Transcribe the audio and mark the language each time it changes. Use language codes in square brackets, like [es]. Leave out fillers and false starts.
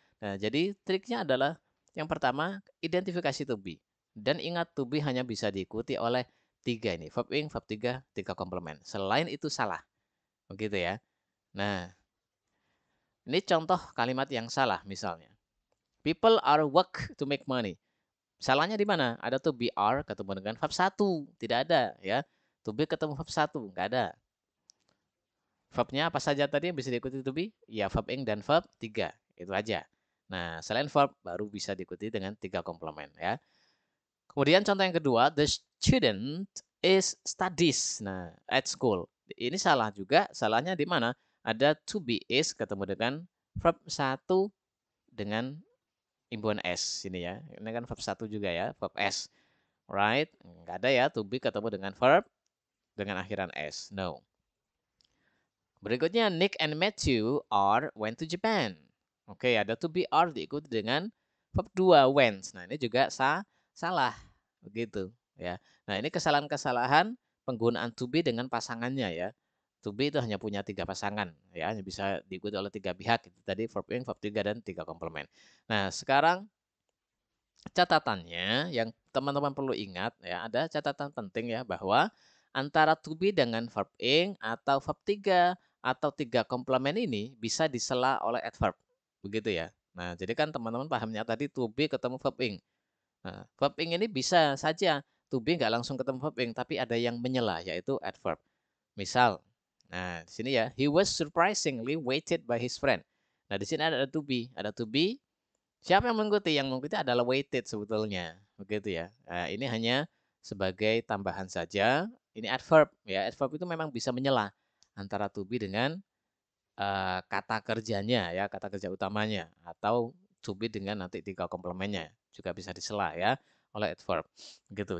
[id] Nah, jadi triknya adalah yang pertama identifikasi to be. Dan ingat to be hanya bisa diikuti oleh 3 ini, verb ing, verb 3, 3 komplement. Selain itu salah. Begitu ya. Nah, ini contoh kalimat yang salah misalnya. [en] People are work to make money. [id] Salahnya di mana? Ada to be are ketemu dengan verb 1. Tidak ada ya. To be ketemu verb 1. Enggak ada. Verbnya apa saja tadi yang bisa diikuti to be? Ya, verb ing dan verb 3. Itu aja. Nah, selain verb baru bisa diikuti dengan 3 komplement ya. Kemudian contoh yang kedua, [en] the student is studies. [id] Nah, at school. Ini salah juga. Salahnya di mana? Ada to be is ketemu dengan verb 1 dengan imbuhan s ini ya. Ini kan verb 1 juga ya, verb s. [en] Right? [id] Enggak ada ya to be ketemu dengan verb dengan akhiran s. [en] No. Berikutnya, Nick and Matthew went to Japan. [id] Oke, ada to be are diikuti dengan verb 2 went. Nah, ini juga salah. Begitu ya. Nah, ini kesalahan-kesalahan penggunaan to be dengan pasangannya ya. To be itu hanya punya 3 pasangan ya, hanya bisa diikuti oleh 3 pihak. Itu tadi verb ing, verb 3 dan 3 komplement. Nah, sekarang catatannya yang teman-teman perlu ingat ya, ada catatan penting ya bahwa antara to be dengan verb ing atau verb 3 atau 3 komplement ini bisa disela oleh adverb. Begitu ya. Nah, jadi kan teman-teman pahamnya tadi to be ketemu verb ing. Nah, verb ing ini bisa saja to be nggak langsung ketemu verb ing, tapi ada yang menyela yaitu adverb. Misal, Nah, di sini ya, [en] he was surprisingly waited by his friend. [id] Nah, di sini ada to be, siapa yang mengikuti? Yang mengikuti adalah waited sebetulnya, begitu ya. Nah, ini hanya sebagai tambahan saja. Ini adverb ya. Adverb itu memang bisa menyela antara to be dengan kata kerjanya ya, kata kerja utamanya, atau to be dengan nanti 3 komplemennya juga bisa disela ya oleh adverb. Gitu.